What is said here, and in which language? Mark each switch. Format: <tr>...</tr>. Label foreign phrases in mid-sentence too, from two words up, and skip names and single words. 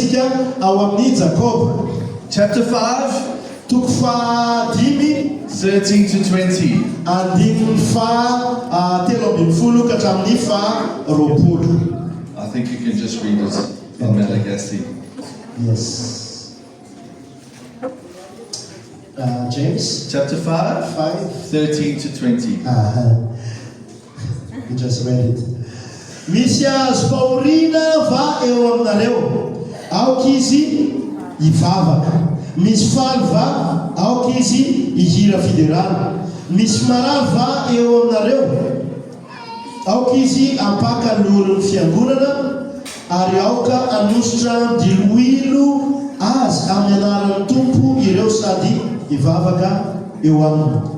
<mg>ao amin'ny Jakoba</mg> <en>chapter 5,</en> <mg>toko fahadimy</mg> <en>13 to 20.</en> <mg>andininy telo ambin'ny folo ka hatramin'ny faharoapolo.</mg> <en>I think you can just read it in Malagasy. Yes. James Chapter 5, 13 to 20. We just read it.</en> <mg>Misy azo paorina va eo aminareo, aoka izy hivavaka. Misy faly va, aoka izy hihira Fiderana. Misy marary va eo aminareo, aoka izy hampaka ny olon'ny fiangonana, ary aoka hanositra diloilo azy amin'ny anaran'ny Tompo ireo sady hivavaka eo aminy.</mg>